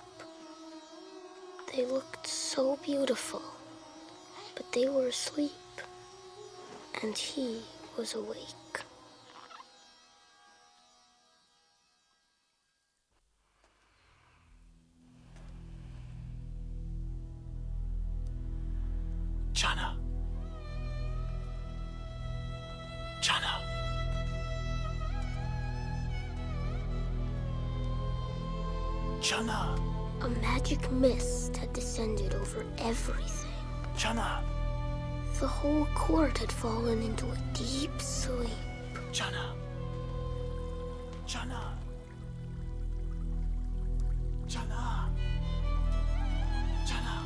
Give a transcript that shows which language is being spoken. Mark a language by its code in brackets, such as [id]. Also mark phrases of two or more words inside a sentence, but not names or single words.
[en] They looked so beautiful, but they were asleep, and he was awake. Channa. Channa. Channa. A magic mist had descended over everything. Channa. The whole court had fallen into a deep sleep. Channa. Channa. Channa. Channa.